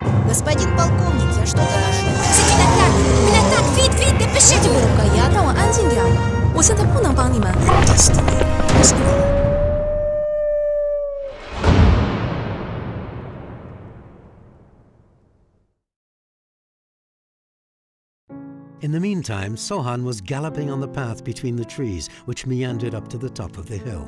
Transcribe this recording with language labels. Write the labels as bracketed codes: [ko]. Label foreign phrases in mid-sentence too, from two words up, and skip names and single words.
[ru] Господин полковник, я что-то нашел. Вид, пишите! [zh] 这个人呀，让我安静点。我现在不能帮你们。 [en] In the meantime, Sohane was galloping on the path between the trees, which meandered up to the top of the hill.